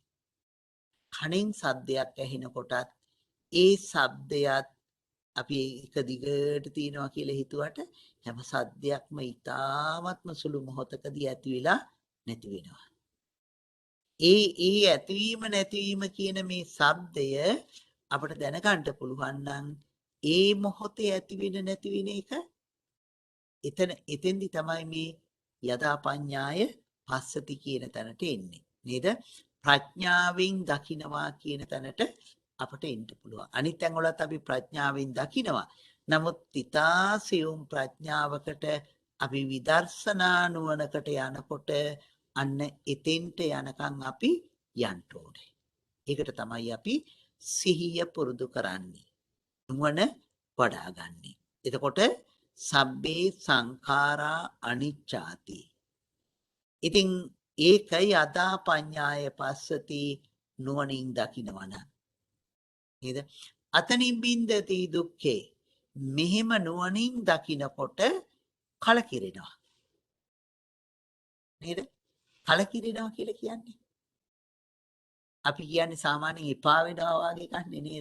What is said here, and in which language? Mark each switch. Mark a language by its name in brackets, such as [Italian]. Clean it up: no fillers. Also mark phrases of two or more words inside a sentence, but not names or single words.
[Sinhala] කණෙන් සද්දයක් ඇහෙනකොටත් ඒ සද්දයත් අපි එක දිගට තියෙනවා කියලා හිතුවට හැම සද්දයක්ම ඊ타ත්ම සුළු මොහොතකදී ඇති වෙලා නැති වෙනවා. ඒ ඇතිවීම නැතිවීම කියන මේ ශබ්දය අපිට දැනගන්න පුළුවන් නම් ඒ මොහොතේ ඇති වෙන නැති වෙන එක එතෙන්දි තමයි මේ [Pali] යදා පඤ්ඤාය පස්සති [Sinhala] කියන තැනට එන්නේ නේද? ප්‍රඥාවෙන් දකිනවා කියන තැනට අපට එන්න පුළුවන්. අනිත් තැන් වලත් අපි ප්‍රඥාවෙන් දකිනවා. නමුත් ඊතාසියුම් ප්‍රඥාවකට අපි විදර්ශනා නුවණකට යනකොට අන්න එතෙන්ට යනකම් අපි යන්න ඕනේ. ඒකට තමයි අපි සිහිය පුරුදු කරන්නේ. නුවණ වඩා ගන්න. එතකොට [Pali] සබ්බේ සංඛාරා අනිච්චාති. [Sinhala] ඉතින් ඒකයි [Pali] අදා පඤ්ඤාය පස්සති [Sinhala] නුවණින් දකිනවන. [Pali] නේද? අතනින් බින්දති දුක්ඛේ. [Sinhala] මෙහෙම නුවණින් දකිනකොට කලකිරෙනවා. නේද? කලකිරෙනවා කියලා කියන්නේ. අපි කියන්නේ සාමාන්‍යයෙන් එපා වෙනවා වගේ කන්නේ නේද?